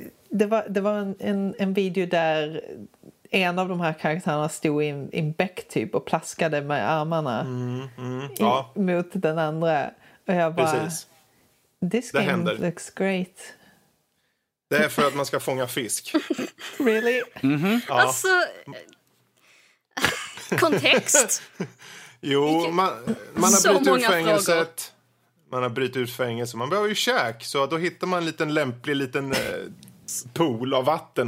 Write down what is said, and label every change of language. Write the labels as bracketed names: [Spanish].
[Swedish] Det var en video där... En av de här karaktärerna stod i en bäck typ och plaskade med armarna mot den andra. Och jag bara, [English] this game looks great. [Swedish] Det är för att man ska fånga fisk. [English] Really? Mm-hmm. [Swedish] Ja. Alltså, kontext. Jo, man har brytt ut fängelset. Frågor. Man har brytt ut fängelset. Man behöver ju käk, så då hittar man en liten lämplig liten pool av vatten.